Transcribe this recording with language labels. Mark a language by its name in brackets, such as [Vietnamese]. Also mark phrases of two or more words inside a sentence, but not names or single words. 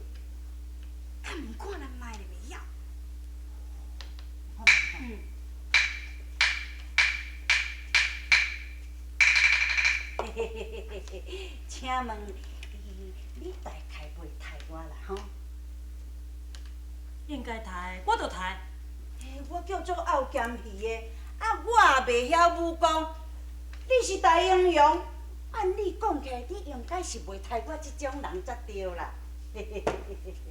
[Min Nan Chinese] 敢问看咱卖咧袂晓？嗯。嘿嘿嘿嘿嘿嘿，请问你大概袂杀我啦吼？应该抬，我就抬。嘿，我叫做敖咸鱼的，啊，我也袂晓武功。你是大英雄，按你讲起来，你应该是袂杀我这种人才对啦。嘿嘿嘿嘿嘿嘿。